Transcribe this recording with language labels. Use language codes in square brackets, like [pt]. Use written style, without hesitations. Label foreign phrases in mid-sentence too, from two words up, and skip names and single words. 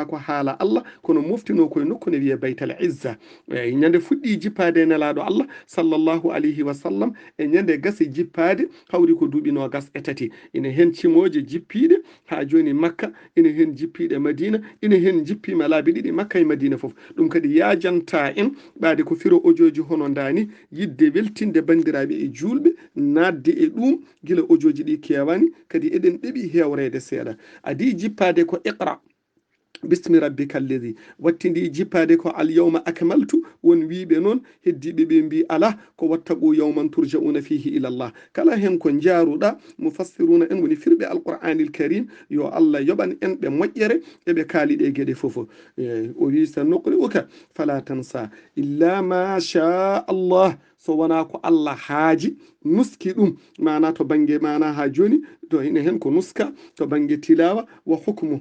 [ff] ko haala Allah kono moftino koye nokku ne wiye [ar] بيت العزة [ff] ñande fuɗɗi jippade nelaɗo Allah [ar] صلى الله عليه وسلم [ff] e ñande gasi jippade hawri ko duuɓi nogas e tati ina hen cimoje jippiɗe ha joni makka ina hen jippiɗe madina ina hen jippima laabi ɗiɗi makka e madina foof ɗum kadi yajanta en ɓaade ko firo ojoji hono dani yidde weltinde bandiraɓe e julɓe nadde e ɗum gila ojoji ɗi kewani kadi eɗen ɗeɓi hewrede seeɗa adi jippade ko iqra [ar] باسم ربك الذي [ff] wattindi jippade ko [ar] اليوم أكملت [ff] won wiɓe noon heddiɓe ɓe mbi ala ko [ar] واتقوا يوما ترجعون فيه إلى الله [ff] kala hen ko jaaruɗa mufassiruna en woni firɓe [ar] القرآن الكريم [ff] yo Allah yoɓan en ɓe moƴƴere eɓe kaaliɗe gueɗe foof o wi [ar] سنقرئك فلا تنسى إلا ما شاء الله [ff] so wona ko Allah haaji nuski ɗum mana to banggue mana ha joni to ina hen ko nuska to banggue [ar] تلاوة وحكم